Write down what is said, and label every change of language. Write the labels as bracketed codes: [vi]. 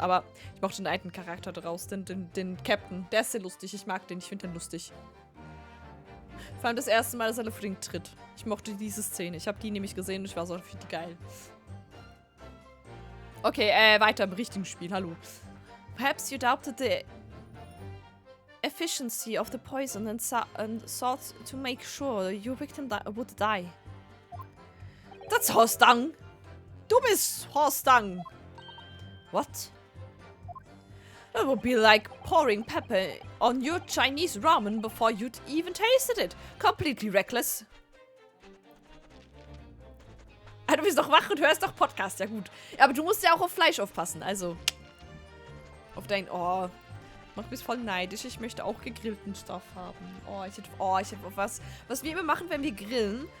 [de] Aber ich mochte den alten Charakter daraus. Den Captain. Der ist sehr lustig. Ich mag den. Ich finde den lustig. Vor allem das erste Mal, dass er Lefring tritt. Ich mochte diese Szene. Ich habe die nämlich gesehen und ich war so richtig geil. Okay, weiter im richtigen Spiel. Hallo. [en] Perhaps you doubted the efficiency of the poison and sought to make sure your victim would die. That's Horstang. [de] Du bist Horstang. [en] What? That would be like pouring pepper on your Chinese ramen before you'd even tasted it. Completely reckless. [de] Ah, du bist doch wach und hörst doch Podcast. Ja gut. Aber du musst ja auch auf Fleisch aufpassen. Also. Auf dein... Oh. Macht mich voll neidisch. Ich möchte auch gegrillten Stuff haben. Ich hätte was wir immer machen, wenn wir grillen.